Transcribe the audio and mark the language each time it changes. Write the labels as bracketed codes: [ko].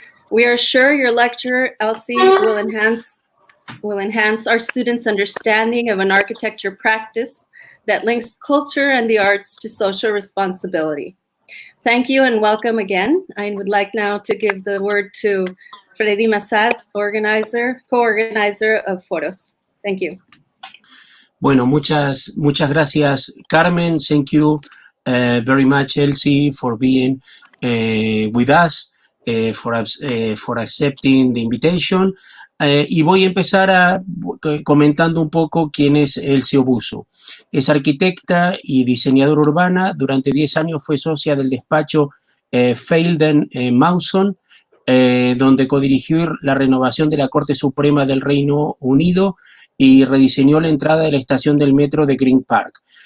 [en] We are sure your lecture, Elsie, will enhance our students' understanding of an architecture practice that links culture and the arts to social responsibility. Thank you and welcome again. I would like now to give the word to Freddy Massad, co-organizer of Foros. Thank you. [es] Bueno, muchas gracias, Carmen. [en] Thank you very much, Elsie, for being with us, for accepting the invitation. [es] Y voy a empezar comentando un poco quién es Elsie Owusu. Es arquitecta y diseñadora urbana. Durante 10 años fue socia del despacho Feilden Mawson, donde codirigió la renovación de la Corte Suprema del Reino Unido y rediseñó la entrada de la estación del metro de Green Park.